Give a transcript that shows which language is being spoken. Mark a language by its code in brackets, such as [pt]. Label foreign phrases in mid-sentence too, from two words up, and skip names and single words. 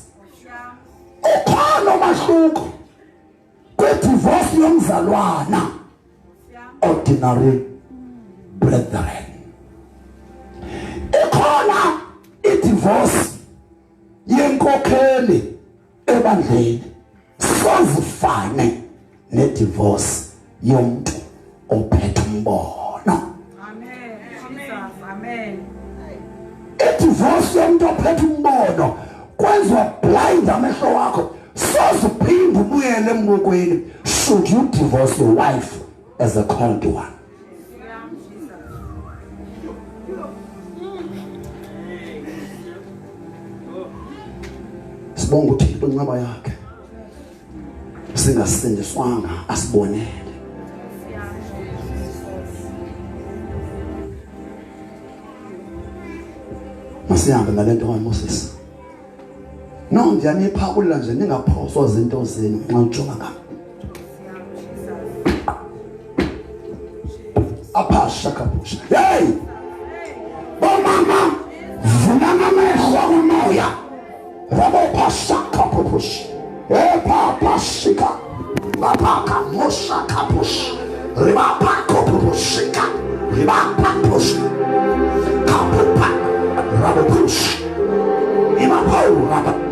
[xh] Ukhona umahluko kwi-divorce yomzalwana, [en] ordinary brethren, [xh] ikhona i-divorce yenkokheli ebandleni sozifane ne-divorce yomuntu ophethe umbono. Amen. I-divorce yomuntu ophethe umbono kwenziwa blind amehlo wakho sozuphinde ubuyele emngokweni [en] should you divorce your wife as a called one. [xh] Sibonga uThixo inqaba yakhe singasindiswanga asibonele. Masihambe nalento kaMoses. No, ndiyaniphakula nje ningaphoswa zinto zenu nxa ujonga ngam. Apasha kapusha. Hey! Bomama, vunana mehlo kumoya. Rabo pasha kapusha. Epa pashika. Babaka mosha kapush. Ribapa kapushika. Ribapa push. Kapupa. Rabo push. Imapau rabo.